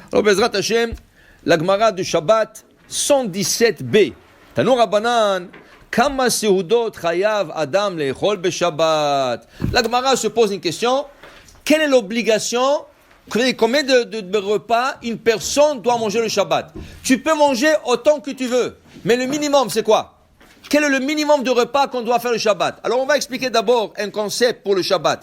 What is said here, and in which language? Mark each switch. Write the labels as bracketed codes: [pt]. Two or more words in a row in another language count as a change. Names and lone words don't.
[fr] Alors, [he] בעזרת השם, [fr] la Gemara de Shabbat 117b. [he] תנו רבנן כמה סעודות חייב אדם לאכול בשבת. [fr] La Gemara se pose une question. Quelle est l'obligation? Combien de repas une personne doit manger le Shabbat? Tu peux manger autant que tu veux. Mais le minimum, c'est quoi? Quel est le minimum de repas qu'on doit faire le Shabbat? Alors, on va expliquer d'abord un concept pour le Shabbat.